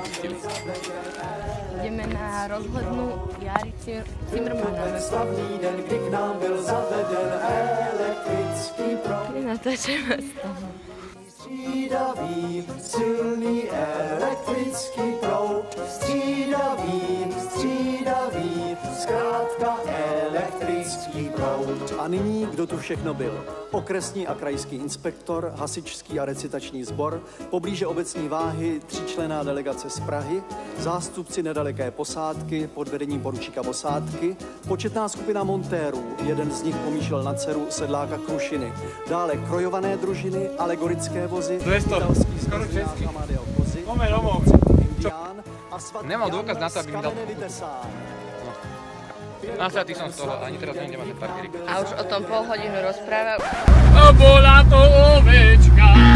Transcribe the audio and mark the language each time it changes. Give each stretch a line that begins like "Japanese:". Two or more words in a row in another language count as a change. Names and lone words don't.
Slovak: Ideme na rozhľadnú Jari Zimmermana. Kedy natáčame z toho?
Czech: Střídavý, silný elektrický proud, střídavý, zkrátka elektrický proud. A nyní, kdo tu všechno byl? Okresní a krajský inspektor, hasičský a recitační sbor, poblíže obecní váhy, 3členná delegace z Prahy, zástupci nedaleké posádky pod vedením poručíka posádky, početná skupina montérů, jeden z nich pomýšlel na dceru sedláka Krušiny, dále krojované družiny, alegorické vozy, 200, skoro česky.
Slovak: Poďme domov. Nemal dôkaz na to, aby mi dal pokutu. Nasratý som z toho, ani teraz nemám ten parkierik. A už o tom pol hodinu rozprával. A bola to ovečka.